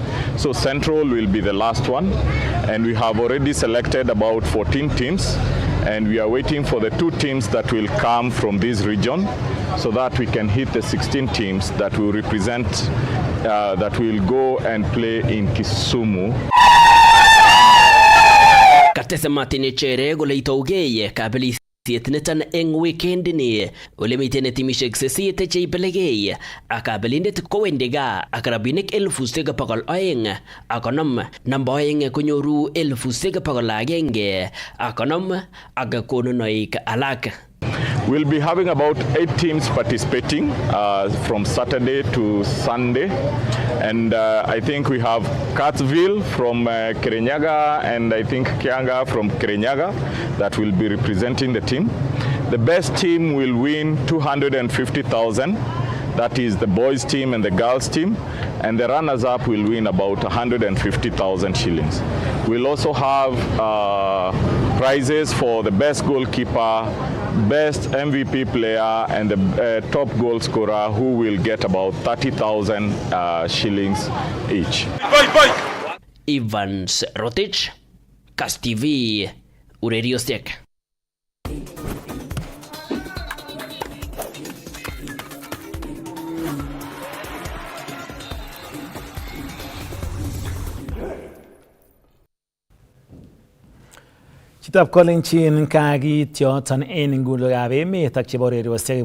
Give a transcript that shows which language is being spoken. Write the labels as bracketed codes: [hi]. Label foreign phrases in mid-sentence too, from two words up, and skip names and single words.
[en] So Central will be the last one. And we have already selected about 14 teams. And we are waiting for the 2 teams that will come from this region so that we can hit the 16 teams that will represent, that will go and play in Kisumu. [kln] Katese Martin Chere kole itougei kabelisiet niton eng weekend ni ole miten timisiek 8 cheibelekei ak kabelindet kowendi gaa ak rabinik 2,200 akonom namba 2 konyoru 1,100 akonom ak konunoik alak. [en] We'll be having about 8 teams participating from Saturday to Sunday. And I think we have Katsville from Kirinyaga and I think Kianga from Kirinyaga that will be representing the team. The best team will win 250,000. That is the boys team and the girls team. And the runners-up will win about 150,000 shillings. We'll also have prizes for the best goalkeeper, best MVP player, and the top goal scorer, who will get about 30,000 shillings each. Evans Rotich, Kass TV, Ureriosiek. [kln] Chitab kolenjin kakityoton en ngulekab emet ak chebo ureriosiek.